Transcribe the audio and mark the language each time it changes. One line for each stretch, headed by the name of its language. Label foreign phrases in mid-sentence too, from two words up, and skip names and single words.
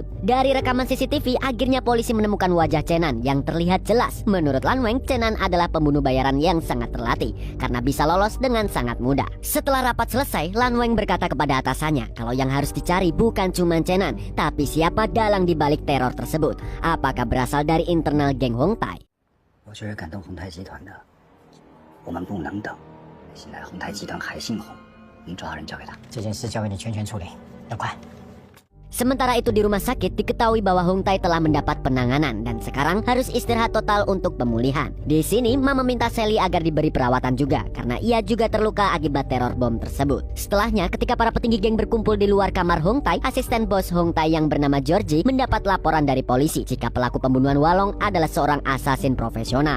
Indonesian: Dari rekaman CCTV, akhirnya polisi menemukan wajah Chen An yang terlihat jelas. Menurut Lan Wang, Chen An adalah pembunuh bayaran yang sangat terlatih karena bisa lolos dengan sangat mudah. Setelah rapat selesai, Lan Wang berkata kepada atasannya kalau yang harus dicari bukan cuma Chen An, tapi siapa dalang di balik teror tersebut. Apakah berasal dari internal geng Hong Tai?
Chinese: 我确实感动红泰集团的，我们不能等。现在红泰集团还姓洪，您抓人交给他。这件事交给你全权处理，要快。
Indonesian: Sementara itu di rumah sakit diketahui bahwa Hong Tai telah mendapat penanganan dan sekarang harus istirahat total untuk pemulihan. Di sini Ma meminta Sally agar diberi perawatan juga karena ia juga terluka akibat teror bom tersebut. Setelahnya ketika para petinggi geng berkumpul di luar kamar Hong Tai, asisten bos Hong Tai yang bernama Georgie mendapat laporan dari polisi jika pelaku pembunuhan Walong adalah seorang asasin profesional.